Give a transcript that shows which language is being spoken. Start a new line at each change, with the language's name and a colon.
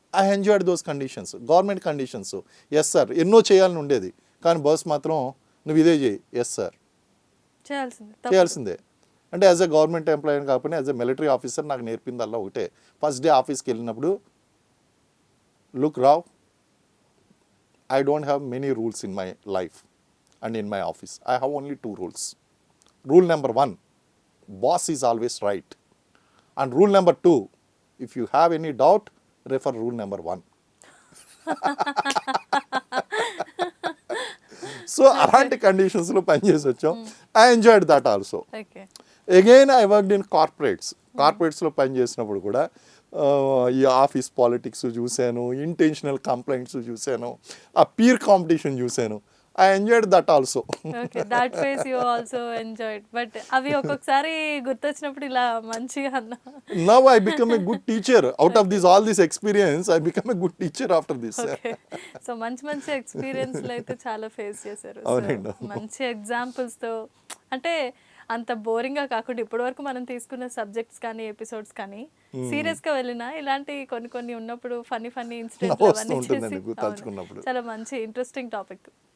English: I enjoyed those conditions, government conditions.
Telugu: Yes sir, ఎన్నో చేయాలని ఉండేది, కానీ బాస్ మాత్రం నువ్వు ఇదే చేయి, ఎస్ సార్ చేయాల్సిందే. అంటే
English: as a government employee
Telugu: కాకపోయినా
English: as a military officer
Telugu: నాకు నేర్పిందల్లా ఒకటే. ఫస్ట్ డే ఆఫీస్కి వెళ్ళినప్పుడు,
English: Look Rao, I don't have many rules in my life and in my office. I have only 2 rules. Rule number 1, boss is always right. And rule number 2, if you have any doubt, refer rule number 1. So
Telugu: అలాంటి కండిషన్స్లో పనిచేసి వచ్చాం.
English: I enjoyed that also. Again I worked in
Telugu: కార్పొరేట్స్లో పనిచేసినప్పుడు కూడా ఈ office politics చూశాను, intentional complaints చూశాను, ఆ పీర్ కాంపిటీషన్ చూశాను.
English: I enjoyed that also. Okay, that phase you also enjoyed.
Telugu: But అవి ఒక్కొక్కసారి గుర్తొచ్చినప్పుడు ఇలా మంచిగా అన్నా.
English: Now I become a good teacher. Out of all this experience, I become a good teacher after this. Okay.
Telugu: So మంచి ఎక్స్పీరియన్స్లు అయితే చాలా face చేశారు. మంచి ఎగ్జాంపుల్స్తో, అంటే అంత బోరింగ్గా కాకుండా ఇప్పటివరకు మనం తీసుకున్న సబ్జెక్ట్స్ కానీ ఎపిసోడ్స్ కానీ సీరియస్గా వెళ్ళినా ఇలాంటి కొన్ని ఉన్నప్పుడు ఫన్నీ ఇన్సిడెంట్లు అవన్నీ చేసి చాలా మంచి ఇంట్రెస్టింగ్ టాపిక్.